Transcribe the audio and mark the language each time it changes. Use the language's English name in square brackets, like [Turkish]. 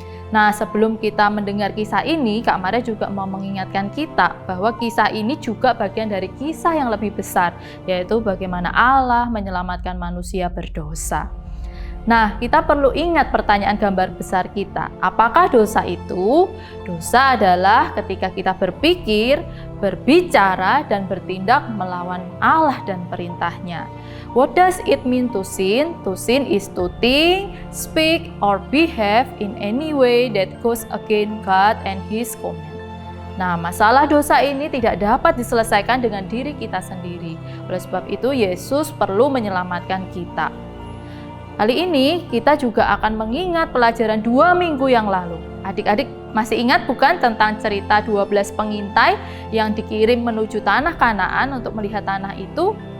[Indonesian] Nah, sebelum kita mendengar kisah ini, Kak Maria juga mau mengingatkan kita bahwa kisah ini juga bagian dari kisah yang lebih besar, yaitu bagaimana Allah menyelamatkan manusia berdosa. Nah, kita perlu ingat pertanyaan gambar besar kita. Apakah dosa itu? Dosa adalah ketika kita berpikir, berbicara, dan bertindak melawan Allah dan perintahnya. [English] What does it mean to sin? To sin is to think, speak, or behave in any way that goes against God and His command. [Indonesian] Nah, masalah dosa ini tidak dapat diselesaikan dengan diri kita sendiri. Oleh sebab itu, Yesus perlu menyelamatkan kita. Kali ini kita juga akan mengingat pelajaran 2 minggu yang lalu. Adik-adik masih ingat bukan tentang cerita 12 pengintai yang dikirim menuju tanah Kanaan untuk melihat tanah itu?